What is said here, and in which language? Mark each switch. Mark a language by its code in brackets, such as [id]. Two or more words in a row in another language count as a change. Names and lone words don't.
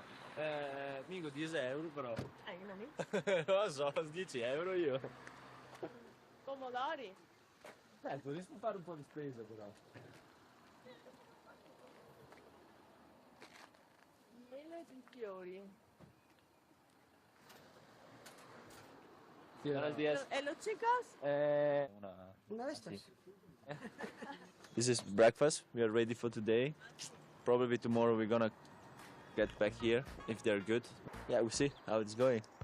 [it] Mica 10 euro però. Non lo so, 10 euro io. Pomodori. Potresti fare un po' di spesa però. Mele di fiori. [es] Buenos días. ¿Los chicos? Una de estas. [en] This is breakfast. We are ready for today. Probably tomorrow we're gonna get back here if they're good. Yeah, we'll see how it's going.